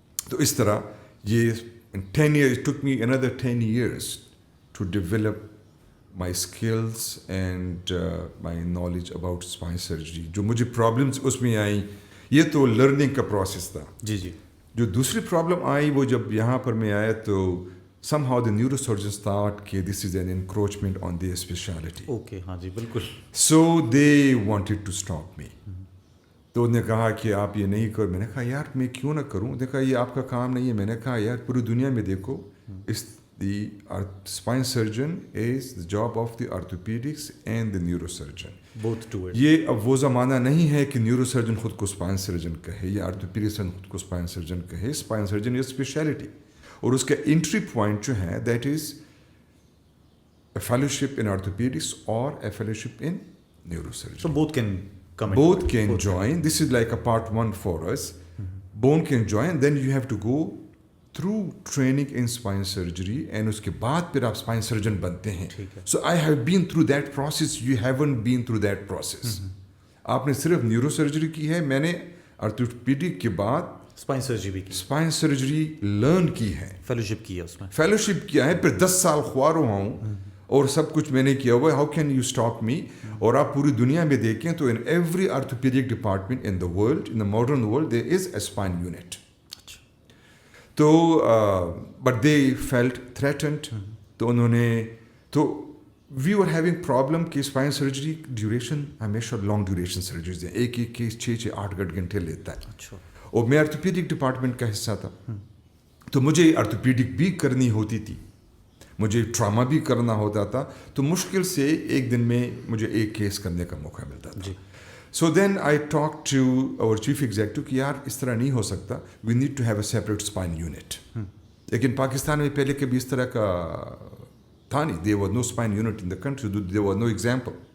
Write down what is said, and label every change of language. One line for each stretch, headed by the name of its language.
English: تو اس طرح یہ 10 years, it took me another 10 years to develop my skills and my knowledge about spine surgery.
Urdu: جو مجھے problems اس میں آئیں, یہ تو لرننگ کا پروسیس تھا. جی جی. جو دوسری پرابلم آئی وہ جب یہاں پر میں آیا تو
English: somehow the neurosurgeons thought
Urdu: کہ
English: this is an encroachment on their specialty.
Urdu: Okay, ہاں جی بالکل.
English: So they wanted to stop me.
Urdu: تو انہوں نے کہا کہ آپ یہ نہیں کرو. میں نے کہا یار میں کیوں نہ کروں. انہوں نے کہا یہ آپ کا کام نہیں ہے. میں نے کہا یار پوری دنیا میں دیکھو, اس
English: the spine surgeon is the job of the orthopedics and the neurosurgeon. Both do it.
Urdu: یہ اب وہ زمانہ نہیں ہے کہ نیورو سرجن خود کو اسپائن سرجن کہے یا آرتھوپیڈکس خود کو اسپائن سرجن کہے.
English: spine surgeon is specialty,
Urdu: اور اس کا انٹری پوائنٹ جو ہے
English: That is a fellowship in orthopaedics اور a fellowship in neuro surgeon. So both can come. Both can join. This is like a part 1 for us. Both can join. Then you have to go through training in spine surgery, and
Urdu: اس کے بعد پھر آپ
English: spine surgeon
Urdu: بنتے ہیں.
English: So I have been through that process. You haven't been through that process.
Urdu: آپ نے صرف neuro surgery کی ہے, میں نے آرتھوپیڈک کے بعد اسپائن سرجری بھی کی, اسپائن سرجری لرن کی ہے, فیلوشپ کی ہے اس میں, فیلوشپ کیا ہے, پھر 10 سال خوار ہوا ہوں اور سب کچھ میں نے کیا ہوا ہے.
English: How can you stop me.
Urdu: اور آپ پوری دنیا میں دیکھیں تو
English: In every orthopaedic department in the world, in the modern world, there is a spine unit. تو but they felt threatened.
Urdu: تو انہوں نے تو
English: we are having problem
Urdu: کہ اسپائن سرجری ڈیوریشن ہمیشہ لانگ ڈیوریشن سرجریز ہیں, ایک کیس 6-8 گھنٹے لیتا ہے. اچھا. اور میں آرتھوپیڈک ڈپارٹمنٹ کا حصہ تھا, تو مجھے آرتھوپیڈک بھی کرنی ہوتی تھی, مجھے ٹراما بھی کرنا ہوتا تھا. تو مشکل سے ایک دن میں مجھے ایک کیس کرنے کا موقع ملتا تھا.
English: so then I talk to our chief executive
Urdu: کہ یار اس طرح نہیں ہو سکتا,
English: We need to have a separate spine unit.
Urdu: لیکن پاکستان میں پہلے کبھی اس طرح کا تھا نہیں.
English: There was no spine unit in the country, there was no example.